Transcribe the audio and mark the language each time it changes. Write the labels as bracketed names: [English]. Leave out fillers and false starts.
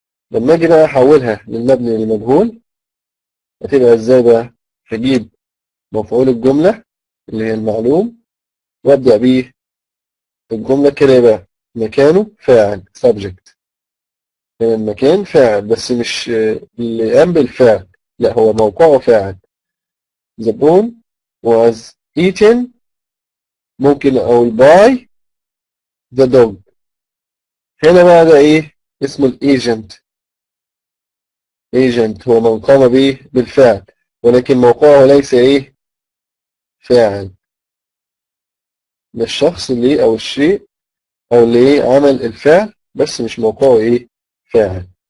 [Arabic] لما أجي بقى أحولها للمبني للمجهول هتبقى إزاي بقى؟ هجيب مفعول الجملة اللي هي المعلوم وأبدأ بيه الجملة كده يبقى مكانه فاعل subject. يعني المكان فاعل بس مش اللي قام بالفعل، لا هو موقعه فاعل. [English] the bone was eaten [Arabic] ممكن أقول [English] by the dog. [Arabic] هنا بقى ده إيه اسمه الagent. agent هو من قام به بالفعل ولكن موقعه ليس إيه فاعل، ده الشخص اللي أو الشيء أو اللي إيه عمل الفعل بس مش موقعه إيه فاعل.